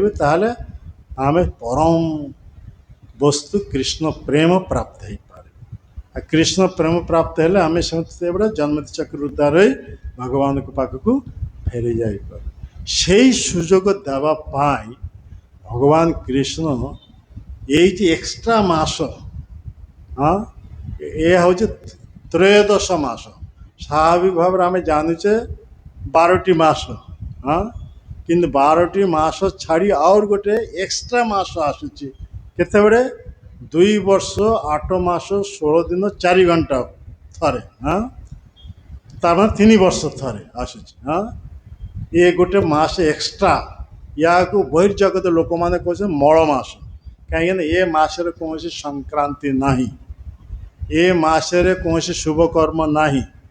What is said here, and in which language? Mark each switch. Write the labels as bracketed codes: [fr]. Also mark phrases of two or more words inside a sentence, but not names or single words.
[or] ତାହେଲେ ଆମେ ପରମ ବସ୍ତୁ କୃଷ୍ଣ ପ୍ରେମ ପ୍ରାପ୍ତ ହେଇପାରିବ। ଆଉ କୃଷ୍ଣ ପ୍ରେମ ପ୍ରାପ୍ତ ହେଲେ ଆମେ ସେତେବେଳେ ଜନ୍ମତି ଚକ୍ର ଉଦ୍ଧାର ହୋଇ ଭଗବାନଙ୍କ ପାଖକୁ ଫେରି ଯାଇପାରୁ। ସେଇ ସୁଯୋଗ ଦେବା ପାଇଁ ଭଗବାନ କୃଷ୍ଣ [bn] এইটি এক্সট্রা মাস, হ্যাঁ, এ হচ্ছে ত্রয়োদশ মাস। স্বাভাবিক ভাবে আমি জানুଛେ 12টি মাস, হ্যাঁ, কিন্তু 12টি মাস ছাড়ি আর গোটে এক্সট্রা মাস আসুଛି। [or] କେତେବେଳେ? 2 ବର୍ଷ 8 ମାସ 16 ଦିନ 4 ଘଣ୍ଟା ଥରେ, ହଁ, ତାମାନେ 3 ବର୍ଷ ଥରେ ଆସୁଛି। ହଁ, ଏ ଗୋଟେ ମାସ ଏକ୍ସଟ୍ରା, ୟାକୁ ବହିର୍ଜଗତ ଲୋକମାନେ କହୁଛନ୍ତି ମଳ ମାସ। କାହିଁକିନା ଏ ମାସରେ କୌଣସି ସଂକ୍ରାନ୍ତି ନାହିଁ, ଏ ମାସରେ କୌଣସି ଶୁଭ କର୍ମ ନାହିଁ।